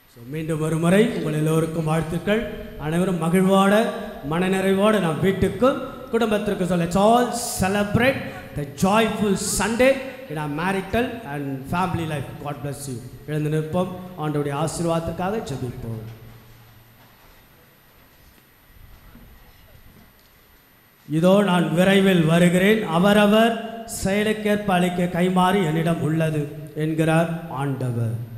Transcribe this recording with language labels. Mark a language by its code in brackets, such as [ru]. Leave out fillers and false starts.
[ta] மீண்டும் ஒரு முறை உங்கள் எல்லோருக்கும் வாழ்த்துக்கள். [en] அனைவரும் மகிழ்வோட மனநிறைவோடு நாம் வீட்டுக்கும் குடும்பத்திற்கு சொல்ல, let's all celebrate the joyful Sunday in our marital and family life. God bless you. எழுந்து நிற்போம். [ta] ஆண்டவருடைய ஆசீர்வாதத்துக்காக ஜெபிப்போம். இதோ நான் விரைவில் வருகிறேன், அவரவர் செயலுக்கேற்ப அளிக்க கைமாறி என்னிடம் உள்ளது என்கிறார் ஆண்டவர்.